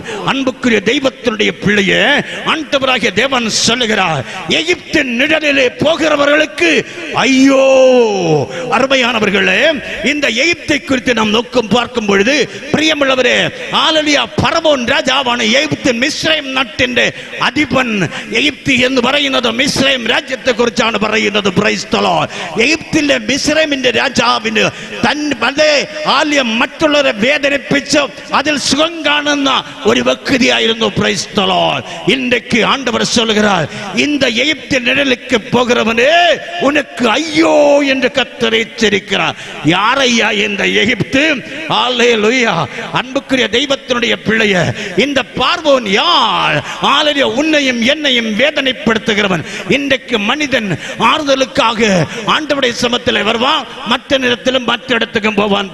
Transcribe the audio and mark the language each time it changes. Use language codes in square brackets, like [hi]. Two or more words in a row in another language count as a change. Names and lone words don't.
[ta] அன்புக்குரிய தெய்வத்தினுடைய பிள்ளையே, ஆண்டவராகிய தேவன் சொல்லுகிறார், எகிப்தின் நிழலிலே போகிறவர்களுக்கு ஐயோ. அருமையானவர்களே, இந்த எகிப்தை குறித்து நாம் நோக்கம் பார்க்கும் பொழுது பிரியமுள்ளவரே, ஆலலியா பரவோன் ராஜாவான எகிப்தின் மிஸ்ரேம் நாட்டின் அதிபன். [ml] எகிப்து എന്ന് പറയുന്നത് മിസ്രൈം രാജ്യത്തെ കുറിച്ചാണ് പറയുന്നത്. [en] Praise the Lord. [ml] എகிப்തിലെ മിസ്രൈമിന്റെ രാജാവിന് തന്റെ ആലയം മറ്റുള്ളവരെ വേദനിപ്പിച്ച് അതിൽ സുഖം കാണുന്ന ഒരു വ്യക്തിയായിരുന്നു. [en] Praise the Lord. [ta] இன்றைக்கு ஆண்டவர் சொல்கிறார், இந்த எகிப்தின் நிழலுக்கு போகிறவனே உனக்கு ஐயோ என்று கர்த்தர் எச்சரிக்கிறார். யாரையா இந்த எகிப்து? அல்லேலூயா. அன்புக்குரிய தெய்வத்தினுடைய பிள்ளையே, இந்த பார்வோன் யார்? ஆலலியா உன்னையும் என்னையும் வேதனைப்படுத்துகிறவன். இன்றைக்கு மனிதன் ஆறுதலுக்காக ஆண்டவருடைய சமத்தில் வருவான், மற்ற நேரத்திலும் மற்ற இடத்துக்கும் போவான்.